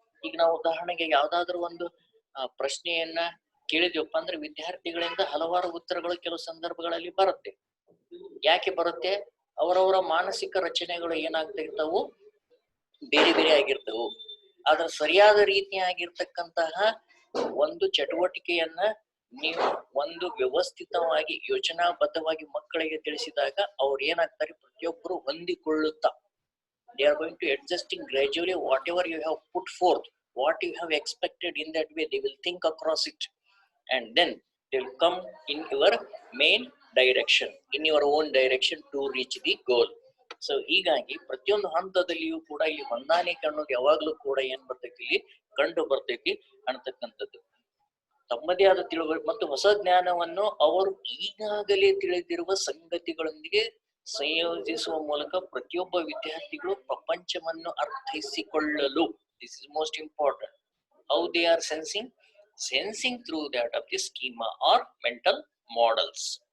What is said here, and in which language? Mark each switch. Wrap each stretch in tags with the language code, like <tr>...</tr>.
<kn>ಈಗ ನಾವು ಉದಾಹರಣೆಗೆ ಯಾವ್ದಾದ್ರು ಒಂದು ಪ್ರಶ್ನೆಯನ್ನ ಕೇಳಿದ್ವಪ್ಪ ಅಂದ್ರೆ ವಿದ್ಯಾರ್ಥಿಗಳಿಂದ ಹಲವಾರು ಉತ್ತರಗಳು ಕೆಲವು ಸಂದರ್ಭಗಳಲ್ಲಿ ಬರುತ್ತೆ. ಯಾಕೆ ಬರುತ್ತೆ? ಅವರವರ ಮಾನಸಿಕ ರಚನೆಗಳು ಏನಾಗ್ತಾ ಇರ್ತಾವು, ಬೇರೆ ಬೇರೆ ಆಗಿರ್ತವು. ಆದ್ರೆ ಸರಿಯಾದ ರೀತಿಯಾಗಿರ್ತಕ್ಕಂತಹ ಒಂದು ಚಟುವಟಿಕೆಯನ್ನ ನೀವು ಒಂದು ವ್ಯವಸ್ಥಿತವಾಗಿ ಯೋಜನಾಬದ್ಧವಾಗಿ ಮಕ್ಕಳಿಗೆ ತಿಳಿಸಿದಾಗ ಅವ್ರು ಏನಾಗ್ತಾರೆ, ಪ್ರತಿಯೊಬ್ಬರು ಹೊಂದಿಕೊಳ್ಳುತ್ತಾ</kn> <en>they are going to adjusting gradually whatever you have put forth, what you have expected. In that way they will think across it, and then they will come in your main direction, in your own direction to reach the goal.</en> <kn>So ಹೀಗಾಗಿ ಪ್ರತಿಯೊಂದು ಹಂತದಲ್ಲಿಯೂ ಕೂಡ ಇಲ್ಲಿ ಹೊಂದಾಣಿಕೆ ಅನ್ನೋದು ಯಾವಾಗ್ಲೂ ಕೂಡ ಏನ್ ಬರ್ತೈತಿ, ಇಲ್ಲಿ ಕಂಡು ಬರ್ತೈತಿ ಅನ್ನತಕ್ಕಂಥದ್ದು. ತಮ್ಮದೇ ಆದ ತಿಳುವಳಿಕೆ ಮತ್ತು ಹೊಸ ಜ್ಞಾನವನ್ನು ಅವರು ಈಗಾಗಲೇ ತಿಳಿದಿರುವ ಸಂಗತಿಗಳೊಂದಿಗೆ ಸಂಯೋಜಿಸುವ ಮೂಲಕ ಪ್ರತಿಯೊಬ್ಬ ವಿದ್ಯಾರ್ಥಿಗಳು ಪ್ರಪಂಚವನ್ನು ಅರ್ಥೈಸಿಕೊಳ್ಳಲು,</kn> <en>This is most important, how they are sensing through that of the schema or mental models.</en>